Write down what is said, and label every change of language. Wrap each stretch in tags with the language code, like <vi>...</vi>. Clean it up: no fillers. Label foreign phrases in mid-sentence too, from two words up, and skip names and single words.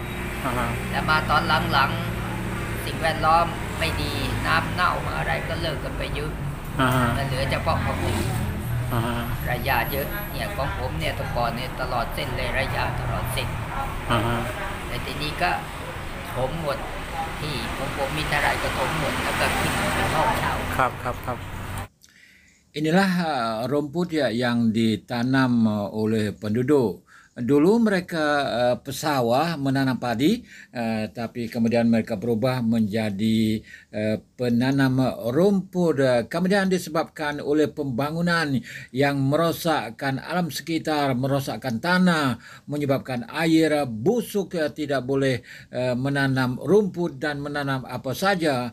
<th>แต่มาตอนหลังๆสิ่งแวดล้อมไม่ดีน้ำเน่าอะไรก็เลิกกันไปเยอะแต่เหลือเฉพาะของผมไร่หญ้าเยอะเนี่ยของผมเนี่ยแต่ก่อนเนี่ยตลอดเส้นเลยไร่หญ้าตลอดเส้นแต่ทีนี้ก็ถมหมดที่ของผมมีเท่าไรก็ถมหมดแล้วก็ขึ้นเป็นห้องเช่า ครับ</th> <ms>Inilah rumput yang ditanam oleh penduduk. Dulu mereka pesawah menanam padi, tapi kemudian mereka berubah menjadi penanam rumput. Kemudian disebabkan oleh pembangunan yang merosakkan alam sekitar, merosakkan tanah, menyebabkan air busuk, tidak boleh menanam rumput dan menanam apa saja.</ms>